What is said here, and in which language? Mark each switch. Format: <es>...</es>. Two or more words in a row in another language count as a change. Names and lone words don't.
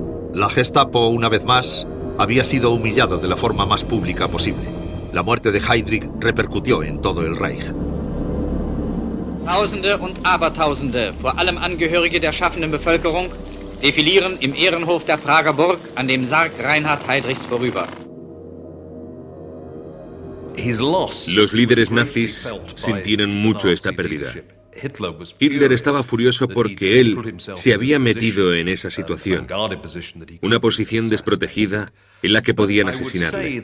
<es>La Gestapo, una vez más, había sido humillada de la forma más pública posible. La muerte de Heydrich repercutió en todo el Reich.</es> <de>Tausende und Abertausende, vor allem Angehörige der schaffenden Bevölkerung, defilieren im Ehrenhof der Prager Burg an dem Sarg Reinhard Heydrichs vorüber.</de> <es>Los líderes nazis sintieron mucho esta pérdida. Hitler estaba furioso porque él se había metido en esa situación, una posición desprotegida en la que podían asesinarle.</es>